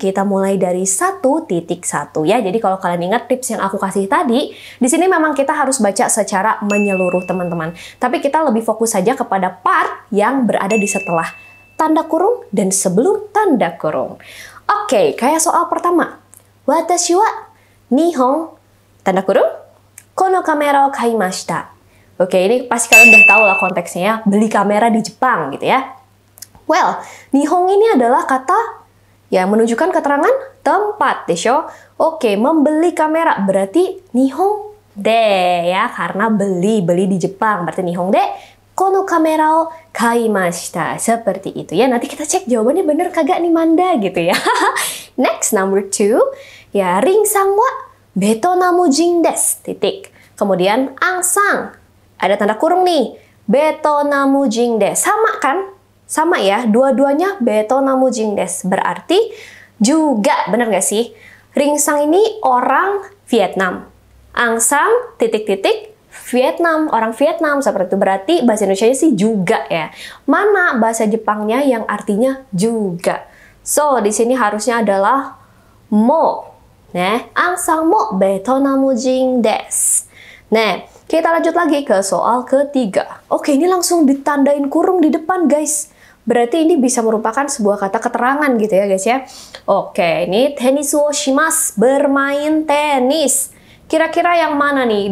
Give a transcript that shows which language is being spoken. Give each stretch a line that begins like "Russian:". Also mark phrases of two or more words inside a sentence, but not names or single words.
Indonesian: Kita mulai dari 1.1 ya. Jadi kalau kalian ingat tips yang aku kasih tadi, di sini memang kita harus baca secara menyeluruh teman-teman. Tapi kita lebih fokus saja kepada part yang berada di setelah tanda kurung dan sebelum tanda kurung. Oke, kayak soal pertama.
Japanese: 私は日本
Indonesian: tanda kurung
Japanese: このカメラを買いました.
Indonesian: Oke, ini pasti kalian udah tahu lah konteksnya ya, beli kamera di Jepang gitu ya. Well, Nihon ini adalah kata yang menunjukkan keterangan tempat, desho. Oke, membeli kamera berarti
Japanese: 日本で
Indonesian: ya, karena beli di Jepang berarti
Japanese: 日本でこのカメラを買いました.
Indonesian: Seperti itu ya. Nanti kita cek jawabannya bener kagak nih Manda gitu ya.
English: Next, number 2.
Indonesian: Ya,
Japanese: リンさんはベトナム人です.
Indonesian: Titik. Kemudian Ang-sang. Ada tanda kurung nih,
Japanese: ベトナム人です.
Indonesian: Sama kan? Sama ya, dua-duanya
Japanese: ベトナム人です.
Indonesian: Berarti juga, bener gak sih? Ring-sang ini orang Vietnam. Ang-sang, titik-titik, Vietnam, orang Vietnam. Seperti itu, berarti bahasa Indonesia sih juga ya. Mana bahasa Jepangnya yang artinya juga? So, di sini harusnya adalah mo. Nah,
Japanese: アンさんもベトナム人です.
Indonesian: Nah, kita lanjut lagi ke soal ketiga. Oke, ini langsung ditandain kurung di depan, guys. Berarti ini bisa merupakan sebuah kata keterangan gitu ya, guys ya. Oke, ini
Japanese: テニスをします,
Indonesian: bermain tenis. Kira-kira yang mana nih?